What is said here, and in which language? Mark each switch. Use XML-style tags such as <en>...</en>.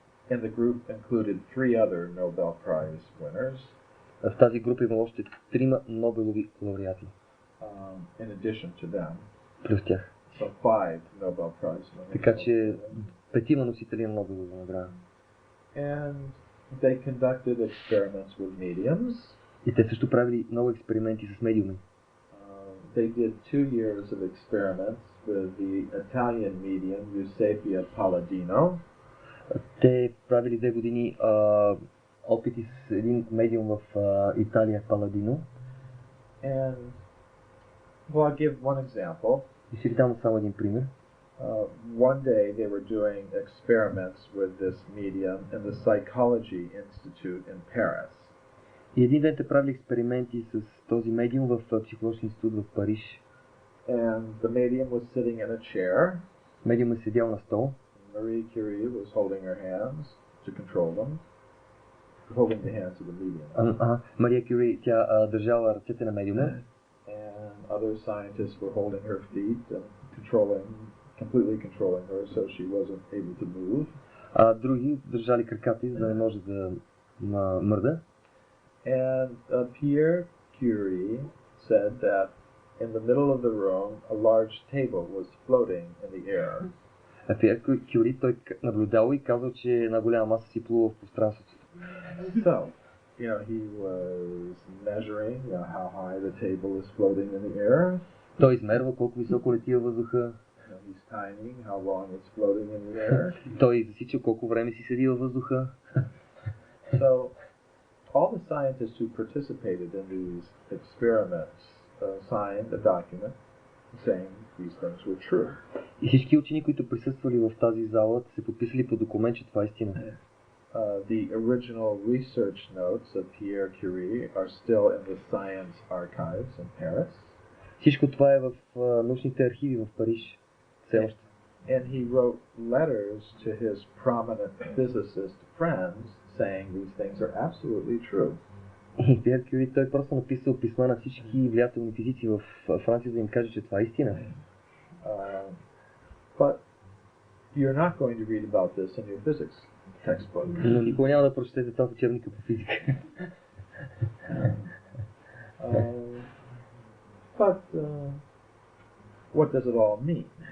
<en>And the group included 3 other Nobel Prize winners.</en> <bg>В тази група има още 3 Нобелови лауреати.</bg> <en>In addition to them.</en> <bg>Плюс тях.</bg> <en>So 5 Nobel Prize winners.</en> <bg>Така че 5 носители на Нобелова награда.</bg> <en>And they conducted experiments with mediums.</en> <bg>И те също правили много експерименти с медиуми.</bg> <en>They did 2 years of experiments with the Italian medium Eusebia Palladino.</en> <bg>Те правили 2 години опити с един медиум в Италия, Паладино.</bg> <en>And well, I'll give one example.</en> <bg>И ще ви дам само един пример.</bg> <en>One day they were doing experiments with this medium in the Psychology Institute in Paris.</en> <bg>И един ден те правили експерименти с този медиум в психологичен институт в Париж.</bg> <en>And the medium was sitting in a chair.</en> <bg>Медиум е седял на стол.</bg> <en>Marie Curie was holding her hands to control them. Holding the hands of the medium.</en> <bg>Мария Кюри, тя държала ръцете на медиума.</bg> <en>And other scientists were holding her feet and completely controlling her, so she wasn't able to move.</en> <bg>Други държали краката, за да не може да мърда.</bg> <en>And Pierre Curie said that in the middle of the room, a large table was floating in the air.</en> <bg>Пиер Кюри, той наблюдал и казал, че една голяма маса си плува в пространството.</bg> <en>So, he was measuring how high the table is floating in the air.</en> <bg>Той измерва колко високо лети във въздуха.</bg> <en>He's timing how long it's floating in the air.</en> <bg>Той засича колко време си седи във въздуха.</bg> <en>So, all the scientists who participated in these experiments signed a document saying these things were true.</en> <bg>И всички учени, които присъствали в тази зала, се подписали по документ, че това е истина.</bg> <en>The original research notes of Pierre Curie are still in the science archives in Paris.</en> <bg>Всичко това е в научните архиви в Париж. Все още.</bg> <en>And he wrote letters to his prominent physicist friends saying these things are absolutely true.</en> <bg>И Пиер Кюри, той просто написал писма на всички влиятелни физици в Франция, да им каже, че това е истина.</bg> <en>But you're not going to read about this in your physics textbook.</en> <bg>Но никога няма да прочетете това в учебника по физика.</bg> <en>But what does it all mean?</en>